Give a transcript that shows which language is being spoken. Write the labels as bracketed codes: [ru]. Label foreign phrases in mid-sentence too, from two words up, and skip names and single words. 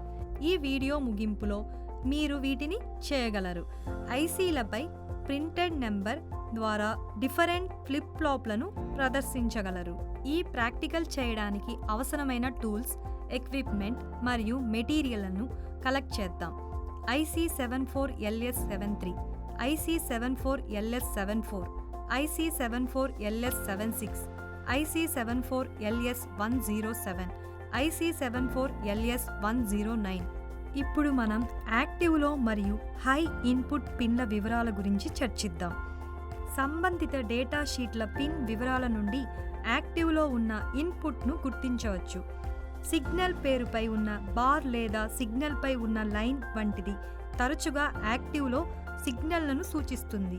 [te] ఈ వీడియో ముగింపులో మీరు వీటిని చేయగలరు. ఐసీలపై ప్రింటెడ్ నెంబర్ ద్వారా డిఫరెంట్ ఫ్లిప్ ఫ్లాప్లను ప్రదర్శించగలరు. ఈ ప్రాక్టికల్ చేయడానికి అవసరమైన టూల్స్, ఎక్విప్మెంట్ మరియు మెటీరియల్లను కలెక్ట్ చేద్దాం. IC74LS73, IC74LS74, IC74LS76, IC74LS107, IC74LS109. ఇప్పుడు మనం యాక్టివ్లో మరియు హై ఇన్పుట్ పిన్ల వివరాల గురించి చర్చిద్దాం. సంబంధిత డేటా షీట్ల పిన్ వివరాల నుండి యాక్టివ్లో ఉన్న ఇన్పుట్ను గుర్తించవచ్చు. సిగ్నల్ పేరుపై ఉన్న బార్ లేదా సిగ్నల్పై ఉన్న లైన్ వంటిది తరచుగా యాక్టివ్లో సిగ్నల్లను సూచిస్తుంది.